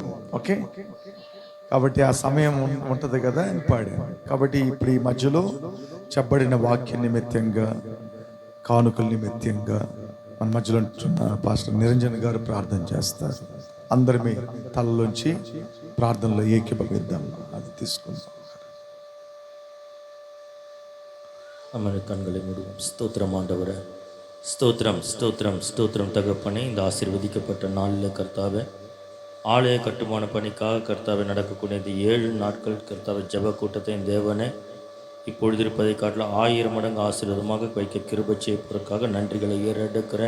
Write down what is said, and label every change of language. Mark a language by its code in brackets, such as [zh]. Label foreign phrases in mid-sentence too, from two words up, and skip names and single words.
[te] ఓకే, కాబట్టి ఆ సమయం ఉంటుంది కదా అని పాడాను. కాబట్టి ఇప్పుడు ఈ మధ్యలో చెప్పబడిన వాక్య నిమిత్తంగా, కానుకల నిమిత్తంగా మన మధ్యలో పాస్టర్ నిరంజన్ గారు ప్రార్థన చేస్తారు. అందరి మీ తలలోంచి ప్రార్థనలో ఏకీభవిద్దాం. అది తీసుకుందాం. [ta] அமர் கண்களை மூடுவோம். ஸ்தோத்திரம் ஆண்டவரே, ஸ்தோத்திரம் ஸ்தோத்திரம் ஸ்தோத்திரம் தகப்பனே. இந்த ஆசீர்வதிக்கப்பட்ட நாளில் கர்த்தாவே, ஆலய கட்டுமான பணிக்காக கர்த்தாவை நடக்கக்கூடிய இந்த 7 நாட்கள் கர்த்தாவை ஜெப கூட்டத்தை தேவனே இப்பொழுது இருப்பதை காட்டில் 1000 மடங்கு ஆசீர்வாதமாக வைக்க கிருபை செய்வதற்காக நன்றிகளை ஏறெடுக்கிறேன்.